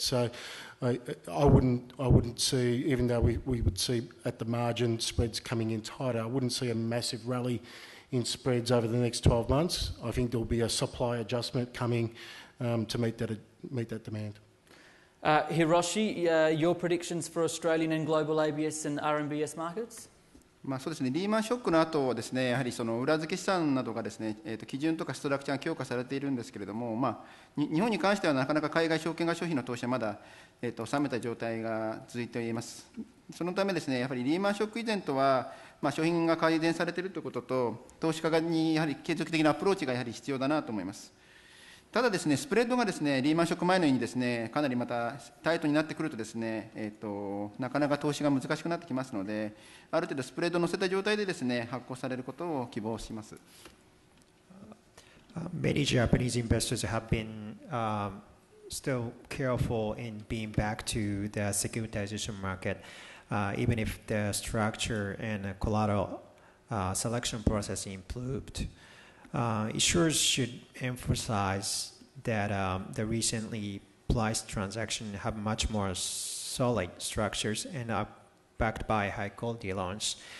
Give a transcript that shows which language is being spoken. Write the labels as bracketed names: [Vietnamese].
[English] So I wouldn't see, even though we would see at the margin spreads coming in tighter, I wouldn't see a massive rally in spreads over the next 12 months. I think there'll be a supply adjustment coming to meet that demand. Hiroshi, your predictions for Australian and global ABS and RMBS markets? [Japanese] そうですね、リーマンショックの後はですね、やはりその裏付け資産などがですね、基準とかストラクチャーが強化されているんですけれども、日本に関してはなかなか海外証券会消費の投資はまだ、収めた状態が続いています。そのためですね、やはりリーマンショック以前とは、商品が改善されているということと、投資家にやはり継続的なアプローチがやはり必要だなと思います。ただですね、スプレッドがですね、リーマンショック前のようにですね、かなりまたタイトになってくるとですね、なかなか投資が難しくなってきますので、ある程度スプレッドを乗せた状態でですね、発行されることを希望します。 [English] Many Japanese investors have been still careful in being back to the securitization market, even if the structure and collateral selection process improved. Issuers should emphasize that the recently priced transactions have much more solid structures and are backed by high-quality loans.